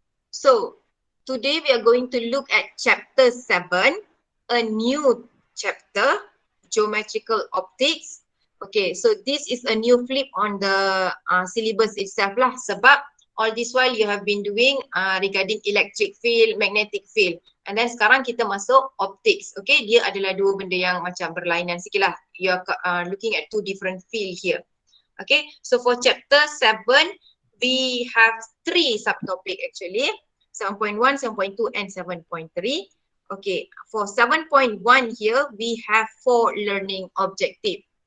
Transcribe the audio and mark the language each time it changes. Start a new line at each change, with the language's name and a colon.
English: So today we are going to look at chapter 7, a new chapter, geometrical optics. Okay, so this is a new flip on the syllabus itself
Malay: lah, sebab
English: all this while you have been doing regarding electric field, magnetic field, and then
Malay: sekarang kita masuk
English: optics.
Malay: Okay, dia adalah dua benda yang macam berlainan sikit lah.
English: You are looking at two different field here. Okay, so for chapter 7 we have 3 subtopic actually, 7.1, 7.2 and 7.3. Okay, for 7.1 here we have 4 learning objective.